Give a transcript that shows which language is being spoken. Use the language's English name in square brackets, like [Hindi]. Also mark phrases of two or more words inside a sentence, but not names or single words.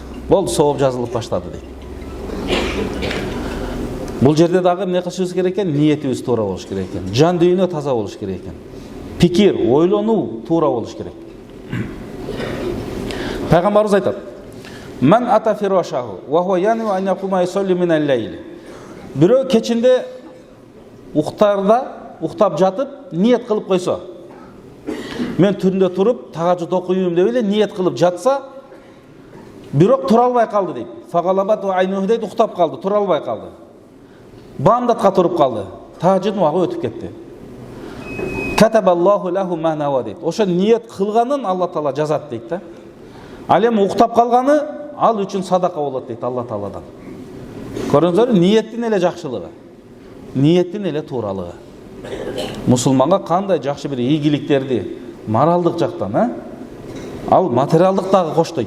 [Kyrgyz] Болду, сооп жазылып баштады дейт. Бул жерде дагы эмне кылышыбыз керек экен? Ниетибиз туура болуш керек экен. Жан дүйнө таза болуш керек экен. Пикир, ойлонуу туура болуш керек. Пайгамбарыбыз айтат: [Arabic] "من أتى فراشه وهو ينوي أن يقوم يصلي من الليل." [Kyrgyz] Бирөө кечинде уктап жатып ниет кылып койсо, мен түндө туруп тахажжуд окуйм деп эле ниет кылып жатса, бирок тура албай калды дейт. [Arabic] فغلبته عيناه [Kyrgyz] дейт, уктап калды, тура албай калды. Бамдатка туруп калды. Тахажжудун убагы өтүп кетти. [Arabic] كتب الله له ما نوى [Kyrgyz] дейт. Ошо ниет кылганын Алла Таала жазат дейт да. Ал эми уктап калганы ал үчүн садака болот дейт Алла Тааладан. Көрүңүздөр, ниеттин эле жакшылыгы, ниеттин эле тууралыгы. Мусулманга кандай жакшы бир ийгиликтерди моралдык жактан, ал материалдык дагы коштойт.